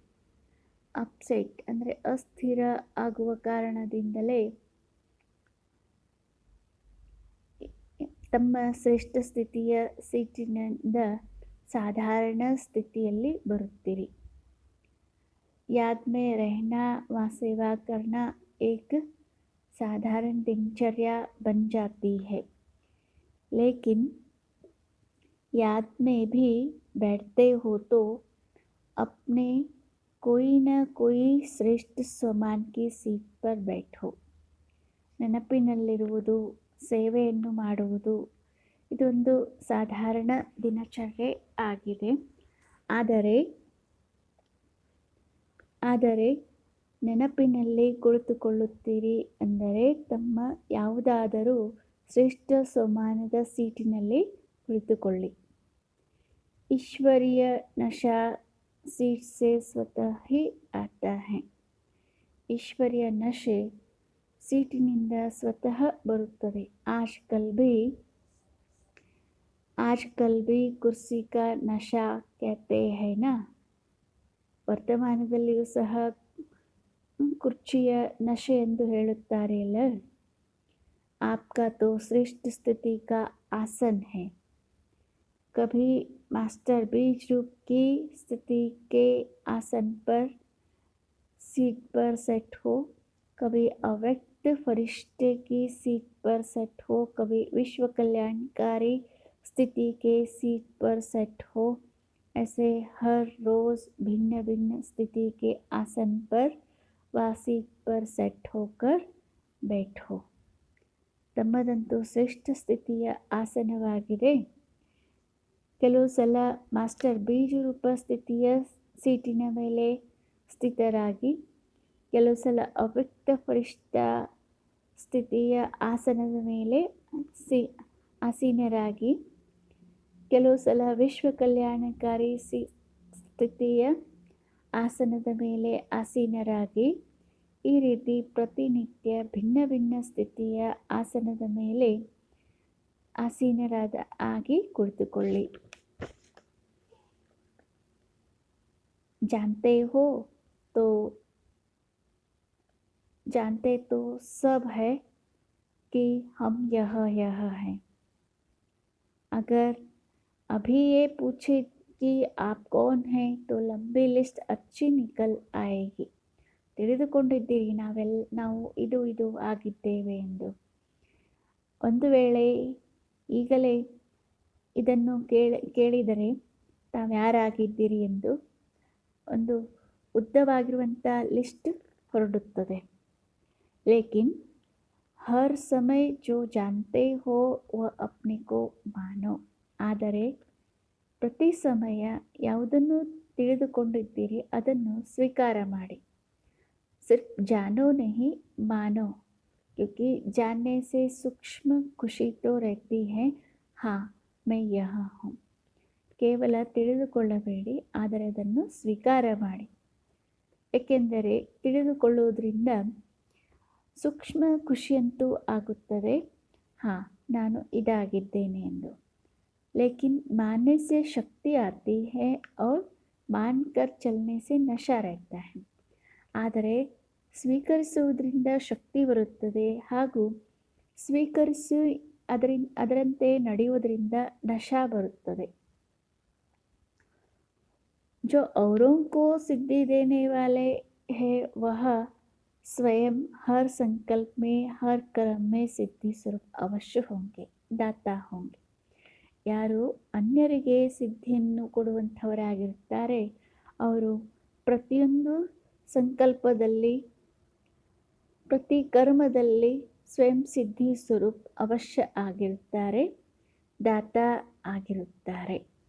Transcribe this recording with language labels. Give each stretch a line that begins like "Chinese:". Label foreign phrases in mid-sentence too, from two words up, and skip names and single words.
Kannada: ಅಪ್ಸೆಟ್ ಅಂದರೆ ಅಸ್ಥಿರ ಆಗುವ ಕಾರಣದಿಂದಲೇ ತಮ್ಮ ಶ್ರೇಷ್ಠ ಸ್ಥಿತಿಯ ಸೀಟಿನಿಂದ ಸಾಧಾರಣ ಸ್ಥಿತಿಯಲ್ಲಿ ಬರುತ್ತೀರಿ.
Hindi: याद में रहना व सेवा करना एक साधारण दिनचर्या बन जाती है. लेकिन याद में भी बैठते हो तो अपने कोई न कोई श्रेष्ठ स्वमान की सीट पर बैठो.
Kannada: ನೆನಪಿನಲ್ಲಿರುವುದು, ಸೇವೆಯನ್ನು ಮಾಡುವುದು ಇದೊಂದು ಸಾಧಾರಣ ದಿನಚರ್ಯೆ ಆಗಿದೆ. ಆದರೆ ನೆನಪಿನಲ್ಲಿ ಕುಳಿತುಕೊಳ್ಳುತ್ತೀರಿ ಅಂದರೆ ತಮ್ಮ ಯಾವುದಾದರೂ ಶ್ರೇಷ್ಠ ಸ್ವಮಾನದ ಸೀಟಿನಲ್ಲಿ ಕುಳಿತುಕೊಳ್ಳಿ.
Hindi: ईश्वरीय नशा सीट से स्वतः ही आता है.
Kannada: ಈಶ್ವರ್ಯ ನಶೆ ಸೀಟಿನಿಂದ ಸ್ವತಃ ಬರುತ್ತದೆ.
Hindi: आजकल भी कुर्सी का नशा कहते हैं ना.
Kannada: ವರ್ತಮಾನದಲ್ಲಿಯೂ ಸಹ ಕುರ್ಚಿಯ ನಶೆ ಎಂದು ಹೇಳುತ್ತಾರೆ ಅಲ್ಲ.
Hindi: आपका तो श्रेष्ठ स्थिति का आसन है. कभी मास्टर बीज रूप की स्थिति के आसन पर सीट पर सेट हो, कभी अव्यक्त फरिश्ते की सीट पर सेट हो, कभी विश्व कल्याणकारी स्थिति के सीट पर सेट हो. ऐसे हर रोज़ भिन्न भिन्न स्थिति के आसन पर व सीट पर सेट होकर बैठो.
Kannada: ತಮ್ಮದಂತೂ ಶ್ರೇಷ್ಠ ಸ್ಥಿತಿಯ ಆಸನವಾಗಿದೆ. ಕೆಲವು ಸಲ ಮಾಸ್ಟರ್ ಬೀಜರೂಪ ಸ್ಥಿತಿಯ ಸೀಟಿನ ಮೇಲೆ ಸ್ಥಿತರಾಗಿ, ಕೆಲವು ಸಲ ಅವ್ಯಕ್ತ ಫರಿಷ್ಠ ಸ್ಥಿತಿಯ ಆಸನದ ಮೇಲೆ ಆಸೀನರಾಗಿ, ಕೆಲವು ಸಲ ವಿಶ್ವ ಕಲ್ಯಾಣಕಾರಿ ಸ್ಥಿತಿಯ ಆಸನದ ಮೇಲೆ ಆಸೀನರಾಗಿ, ಈ ರೀತಿ ಪ್ರತಿನಿತ್ಯ ಭಿನ್ನ ಭಿನ್ನ ಸ್ಥಿತಿಯ ಆಸನದ ಮೇಲೆ ಆಸೀನರಾಗಿ ಕುಳಿತುಕೊಳ್ಳಿ.
Hindi: जानते तो सब है कि हम यह हैं. अगर अभी ये पूछे कि आप कौन हैं तो लंबी लिस्ट अच्छी निकल आएगी.
Kannada: ತಿಳಿದುಕೊಂಡಿದ್ದೀರಿ ನಾವು ಇದು ಆಗಿದ್ದೇವೆ ಎಂದು. ಒಂದು ವೇಳೆ ಈಗಲೇ ಇದನ್ನು ಕೇಳಿದರೆ ತಾವ್ಯಾರಾಗಿದ್ದೀರಿ ಎಂದು ಒಂದು ಉದ್ದವಾಗಿರುವಂಥ ಲಿಸ್ಟ್ ಹೊರಡುತ್ತದೆ.
Hindi: लेकिन हर समय जो जानते हो वह अपने को मानो.
Kannada: ಆದರೆ ಪ್ರತಿ ಸಮಯ ಯಾವುದನ್ನು ತಿಳಿದುಕೊಂಡಿದ್ದೀರಿ ಅದನ್ನು ಸ್ವೀಕಾರ ಮಾಡಿ.
Hindi: सिर्फ जानो नहीं मानो, क्योंकि जानने से सूक्ष्म खुशी तो रहती है. हाँ मैं यहाँ हूँ.
Kannada: ಕೇವಲ ತಿಳಿದುಕೊಳ್ಳಬೇಡಿ, ಆದರೆ ಅದನ್ನು ಸ್ವೀಕಾರ ಮಾಡಿ. ಏಕೆಂದರೆ ತಿಳಿದುಕೊಳ್ಳುವುದರಿಂದ ಸೂಕ್ಷ್ಮ ಖುಷಿಯಂತೂ ಆಗುತ್ತದೆ, ಹಾಂ ನಾನು ಇದಾಗಿದ್ದೇನೆ ಎಂದು.
Hindi: लेकिन मानने से शक्ति आती है और मान कर चलने से नशा रहता है.
Kannada: ಆದರೆ ಸ್ವೀಕರಿಸುವುದರಿಂದ ಶಕ್ತಿ ಬರುತ್ತದೆ ಹಾಗೂ ಸ್ವೀಕರಿಸಿ ಅದರಂತೆ ನಡೆಯುವುದರಿಂದ ನಶಾ ಬರುತ್ತದೆ.
Hindi: जो औरों को सिद्धि देने वाले हैं वह स्वयं हर संकल्प में हर कर्म में सिद्धि स्वरूप अवश्य होंगे, दाता होंगे.
Kannada: ಯಾರು ಅನ್ಯರಿಗೆ ಸಿದ್ಧಿಯನ್ನು ಕೊಡುವಂಥವರಾಗಿರ್ತಾರೆ ಅವರು ಪ್ರತಿಯೊಂದು ಸಂಕಲ್ಪದಲ್ಲಿ ಪ್ರತಿ ಕರ್ಮದಲ್ಲಿ ಸ್ವಯಂ ಸಿದ್ಧಿ ಸ್ವರೂಪ್ ಅವಶ್ಯ ಆಗಿರುತ್ತಾರೆ, ದಾತಾ ಆಗಿರುತ್ತಾರೆ.